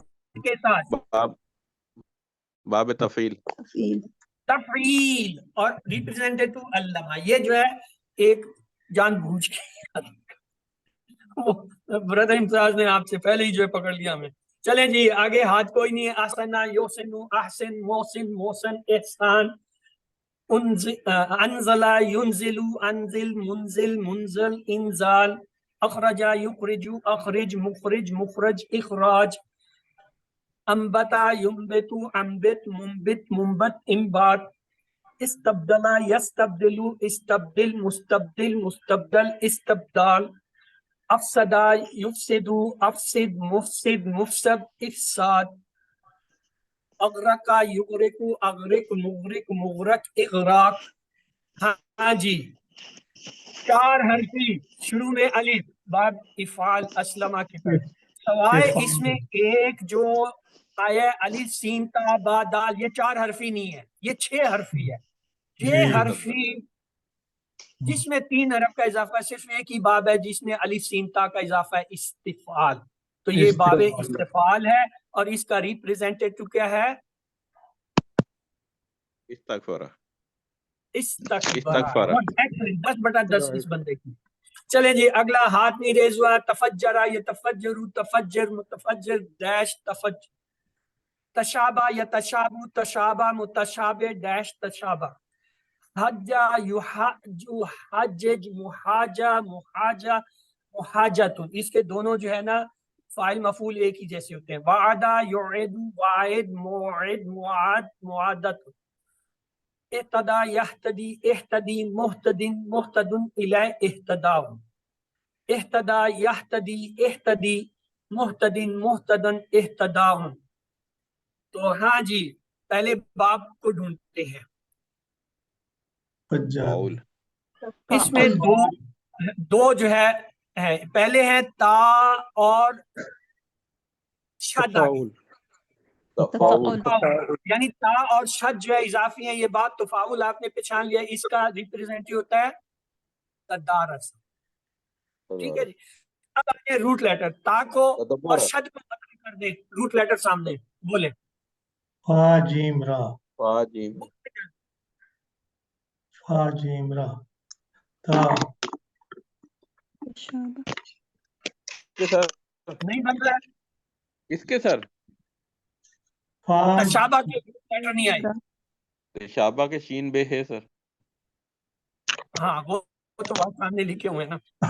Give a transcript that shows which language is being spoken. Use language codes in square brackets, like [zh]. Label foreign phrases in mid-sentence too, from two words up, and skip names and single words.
[ur] کے ساتھ باب تفعیل, تفعیل اور ریپریزنٹیٹو علّمہ. یہ جو ہے ایک جان بوجھ کے برادر امتیاز نے آپ سے پہلے ہی جو ہے پکڑ لیا ہمیں. چلے جی آگے، ہاتھ کوئی نہیں ہے. [ar] أحسن يحسن أحسن محسن محسن إحسان، أنزل ينزل أنزل منزل منزل إنزال، أخرج يخرج أخرج مخرج مخرج إخراج، أنبت ينبت أنبت منبت منبت إنبات، استبدل يستبدل استبدل مستبدل مستبدل استبدال، أفسد يفسد أفسد مفسد مفسد إفساد، أغرق يغرق أغرق مغرق مغرق إغراق. [ur] ہاں جی، 4 حرفی شروع میں الف، بعد افعال اسلمہ کی طرح، سوائے اس میں ایک جو آیا الف سین تا با دال، یہ 4 حرفی نہیں ہے، یہ 6 حرفی ہے. یہ حرفی جس میں 3 حرف کا اضافہ، صرف ایک ہی باب ہے جس میں الف سین تا کا اضافہ ہے، استفعال. تو یہ باب استفعال ہے اور اس کا ریپریزنٹیٹو کیا ہے؟ استغفارہ. 10/10 اس بندے کی. چلیں جی اگلا ہاتھ نہیں ریز ہوا. [ar] تفجرا یتفجر تفجر متفجر ڈیش تفجر. تشابہ یتشابہ تشابہ متشابہ ڈیش تشابہ. حجا یحج حجج محاجہ محاجہ محاجۃ. [ur] اس کے دونوں جو ہے نا فاعل مفعول ایک ہی جیسے ہوتے ہیں. [ar] وعدہ یعد واعد موعد معاد معادۃ. اہتدی یہتدی اہتدی محتدن محتدن الی اہتداء. اہتدی یہتدی اہتدی محتدن محتدن اہتداء. [ur] تو ہاں جی پہلے باب کو ڈھونڈتے ہیں. اس میں دو جو ہے پہلے ہے تا اور شد. یعنی تا اور شد جو ہے اضافی ہیں. یہ بات تفاول آپ نے پہچان لیا. اس کا ریپریزنٹیو ہوتا ہے تدارس. ٹھیک ہے جی. اب آگے روٹ لیٹر تا کو اور شد کو ختم کر دیں. روٹ لیٹر سامنے بولے. فا جیم را. فا جیم فا جیم را تا. نہیں بن رہا ہے. کس کے سر؟ تشابہ کے لیٹر نہیں آئی. تشابہ کے شین بے ہے سر. ہاں وہ تو بات سامنے لکھے ہوئے ہیں نا.